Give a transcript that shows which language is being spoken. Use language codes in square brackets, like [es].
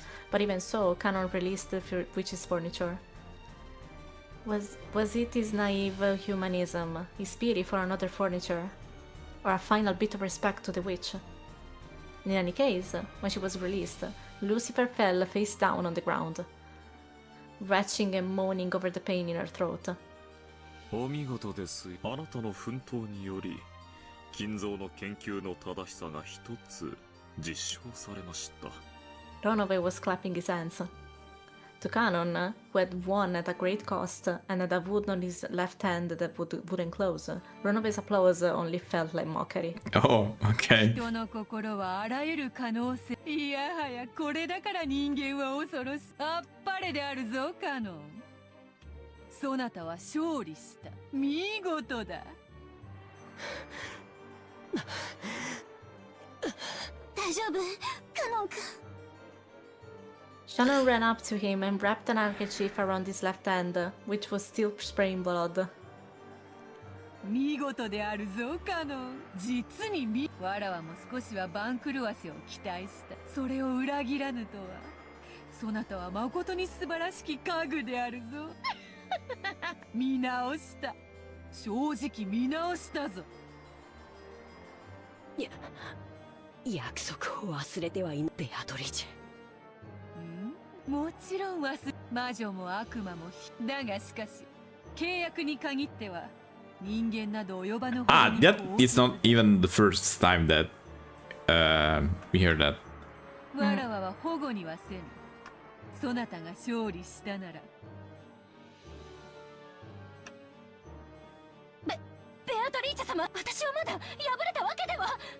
[en] But even so, Cannon released the witch's furniture. Was it his naive humanism, his pity for another furniture, or a final bit of respect to the witch? In any case, when she was released, Lucifer fell face down on the ground, retching and moaning over the pain in her throat. [ja] お見事です。あなたの奮闘により、金蔵の研究の正しさが一つ実証されました。 [en] Ronove was clapping his hands. To Cannon, who had won at a great cost and had a wound on his left hand that wouldn't close, Ronove's applause only felt like mockery. Oh, okay. [ja] 人の心はあらゆる可能性。いやはやこれだから人間は恐ろしい。あっぱれであるぞ、カノン。そなたは勝利した。見事だ。大丈夫、カノン君。 [en] Shannon ran up to him and wrapped an handkerchief around his left hand, which was still spraying blood. [ja] 見事であるぞ、カノン。実にわらわも少しは番狂わせを期待した。それを裏切らぬとは。そなたは誠に素晴らしき家具であるぞ。見直した。正直見直したぞ。約束を忘れてはいない、ベアトリーチェ。もちろん魔女も悪魔もだがしかし契約に限っては人間など及ばぬほどに [en] that is not even the first time that we hear that. [ja] わらわは保護にはせぬ。そなたが勝利したなら。ベアトリーチェ様、私はまだ敗れたわけでは。